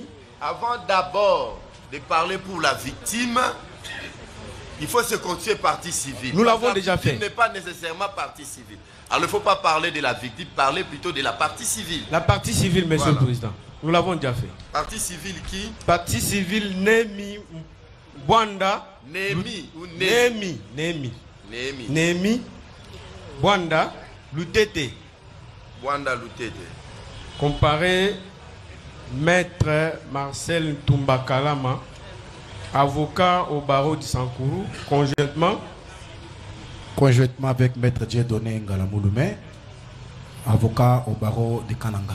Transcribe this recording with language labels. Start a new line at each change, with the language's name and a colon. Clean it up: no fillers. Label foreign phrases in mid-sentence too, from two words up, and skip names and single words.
French: Avant d'abord de parler pour la victime, il faut se constituer partie civile. Nous l'avons déjà fait. Il n'est pas nécessairement partie civile. Alors il ne faut pas parler de la victime, parler plutôt de la partie civile. La partie civile, Monsieur le Président. Nous l'avons déjà fait. Partie civile qui? Partie civile, Némi Bwanda. Némi ou Némi. Némi. Némi Bwanda Lutete. Bwanda Lutete. Comparé Maître Marcel Tumbakalama, avocat au barreau de Sankuru, conjointement avec Maître Dieudonné Ngalamouloumé, avocat au barreau de Kananga.